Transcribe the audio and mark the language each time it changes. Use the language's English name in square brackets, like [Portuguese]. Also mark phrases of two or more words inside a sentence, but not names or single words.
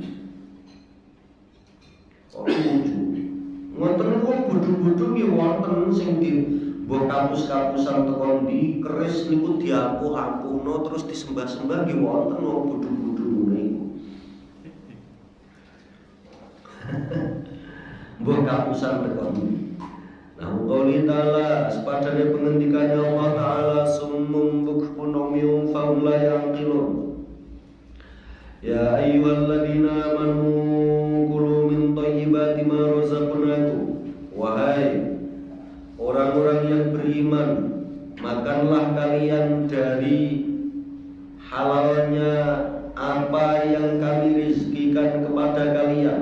[Javanese] Wonten niku bodho-bodho nggih wonten sing mbok kapus-kapusan teko ndi keris niku diampuh-ampuhno terus disembah-sembah nggih wonten wong bodho-bodho ngene iku. Mbok kapusan teko ndi. Nah, [Arabic] قوله تعالى [Javanese] sepadane pengendikannya [Arabic] الله تعالى صم بكم عمي فهم لا يعقلون. يا أيها الذين آمنوا كلوا من طيبات ما رزقناكم. [Indonesian] Wahai orang-orang yang beriman, makanlah kalian dari halalnya apa yang kami rizkikan kepada kalian.